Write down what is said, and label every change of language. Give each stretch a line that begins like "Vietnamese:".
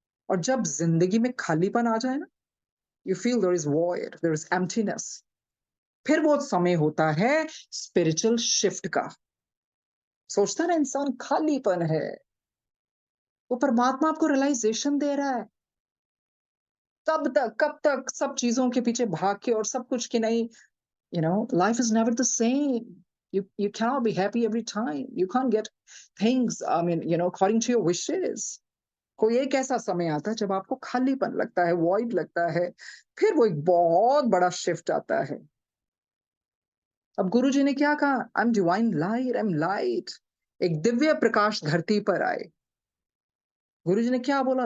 Hindi: और जब जिंदगी में खालीपन आ जाए ना,
English: you feel there is void, there is emptiness,
Hindi: फिर वो समय होता है स्पिरिचुअल शिफ्ट का। सोचता ना इंसान खालीपन है, वो परमात्मा आपको रियलाइजेशन दे रहा है। कब तक सब चीजों के पीछे भाग के और सब कुछ की नहीं।
English: Life is never the same. You cannot be happy every time. You can't get things, I mean, according to your wishes.
Hindi: कोई एक ऐसा समय आता है जब आपको खालीपन लगता है, वॉइड लगता है। फिर वो एक बहुत बड़ा शिफ्ट आता है। अब गुरु जी ने क्या कहा?
English: I am divine light, I am light.
Hindi: एक दिव्य प्रकाश धरती पर आए। गुरु जी ने क्या बोला?